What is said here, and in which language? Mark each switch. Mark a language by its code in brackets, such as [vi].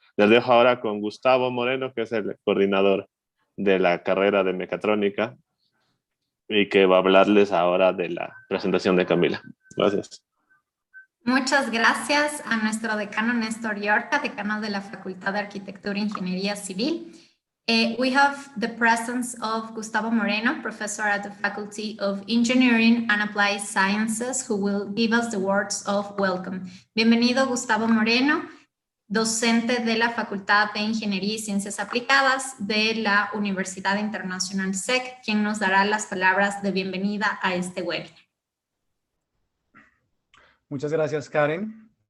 [es] Les dejo ahora con Gustavo Moreno, que es el coordinador de la carrera de mecatrónica y que va a hablarles ahora de la presentación de Camila. Gracias. Muchas gracias a nuestro decano Néstor Llorca, decano de la Facultad de Arquitectura e Ingeniería Civil. [en] We have the presence of Gustavo Moreno, professor at the Faculty of Engineering and Applied Sciences, who will give us the words of welcome. [es] Bienvenido, Gustavo Moreno, docente de la Facultad de Ingeniería y Ciencias Aplicadas de la Universidad Internacional SEC, quien nos dará las palabras de bienvenida a este webinar. Muchas gracias, Karen.